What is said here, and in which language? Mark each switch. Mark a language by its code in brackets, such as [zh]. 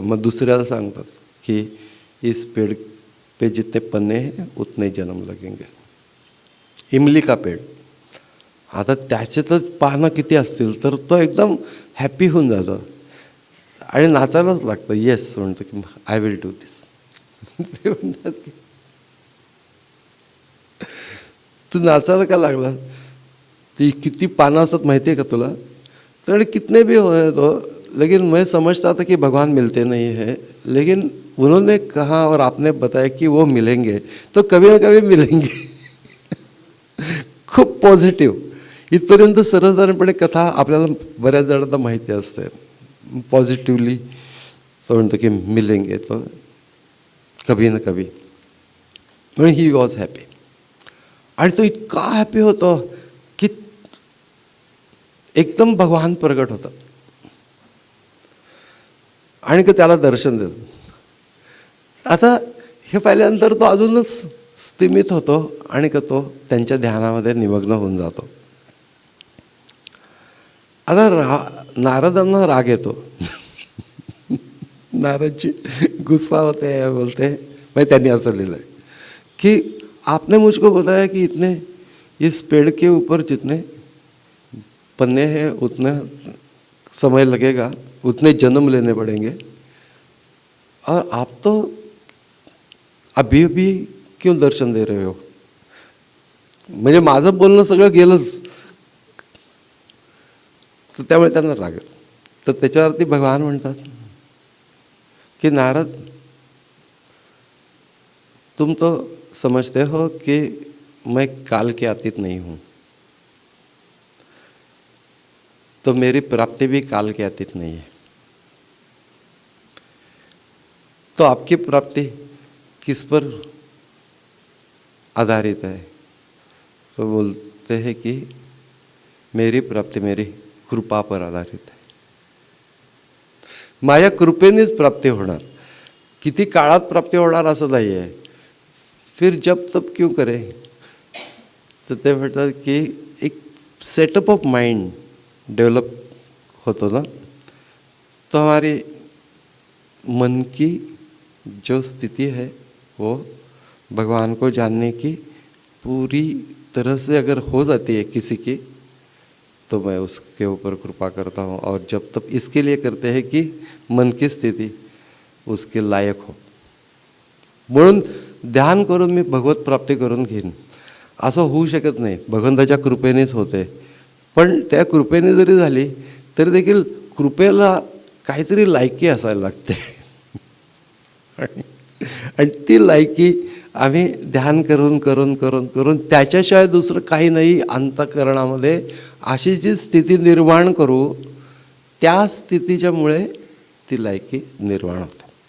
[mr] मग दुसऱ्याला सांगतात की [hi] इस पेड़ पे जितने पन्ने हैं उतने जन्म लगेंगे. इमली का पेड़. [mr] आता त्याच्यातच पानं किती असतील तर तो एकदम हॅपी होऊन जातो आणि नाचायलाच लागतं. येस म्हणतो की [en] I will do this. [mr] ते म्हणतात की तू नाचायला का लागला, ती किती पानं असतात माहिती आहे का तुला. [hi] तर कितने भी हो तो, लेकिन मैं समझता था कि भगवान मिलते नहीं है, लेकिन उन्होंने कहा और आपने बताया कि वो मिलेंगे तो कभी ना कभी मिलेंगे. [mr] खूप पॉझिटिव्ह. इथपर्यंत सर्वसाधारणपणे कथा आपल्याला बऱ्याच जणांना माहिती असते. पॉझिटिव्हली तो म्हणतो की [hi] मिलेंगे तो कभी ना कभी. [mr] म्हणून [en] He was happy. [mr] आणि तो इतका हॅपी होतो की एकदम भगवान प्रगट होतं आणि त्याला दर्शन देतं. आता हे पाहिल्यानंतर तो अजूनच स्थिमित होतो आणि तो त्यांच्या ध्यानामध्ये निमग्न होऊन जातो. आता नारदांना राग येतो. नारदची गुस्सा होते, बोलते. म्हणजे त्यांनी असं लिहिलं आहे की [hi] आपने मुझको बताया कि इतने इस पेड़ के ऊपर जितने पन्ने हैं उतना समय लगेगा, उतने जन्म लेने पड़ेंगे, और आप तो अभी अभी क्यों दर्शन दे रहे हो. [mr] म्हणजे माझं बोलणं सगळं गेलंच. तर त्यामुळे त्यांना राग. तर त्याच्यावरती भगवान म्हणतात कि [hi] नारद, तुम तो समझते हो कि मैं काल के अतीत नहीं हूँ, तो मेरी प्राप्ति भी काल के अतीत नहीं है. तो आपकी प्राप्ति किस पर आधारित है. तो बोलते हैं कि मेरी प्राप्ति मेरी कृपा पर आधारित है. [mr] माझ्या कृपेनेच प्राप्ती होणार. किती काळात प्राप्ती होणार असं नाही आहे. [hi] फिर जब तब क्यों करे. [mr] तर ते म्हणतात की एक सेटअप ऑफ माइंड डेवलप होतो ना, [hi] तो हमारी मन की जो स्थिति है वो भगवान को जानने की पूरी तरह से अगर हो जाती है किसी की, तो मैं उसके ऊपर कृपा करता हूँ. और जब तब इसके लिए करते हैं कि मन की स्थिती उसके लायक हो. [mr] म्हणून ध्यान करून मी भगवत प्राप्ती करून घेईन असं होऊ शकत नाही. भगवंताच्या कृपेनेच होते. पण त्या कृपेने जरी झाली तरी देखील कृपेला काहीतरी लायकी असायला लागते. आणि ती लायकी आम्ही ध्यान करून करून करून करून त्याच्याशिवाय दुसरं काही नाही अंतःकरणामध्ये अशी जी स्थिती निर्माण करू, त्या स्थितीच्यामुळे ती लायकी निर्माण होते.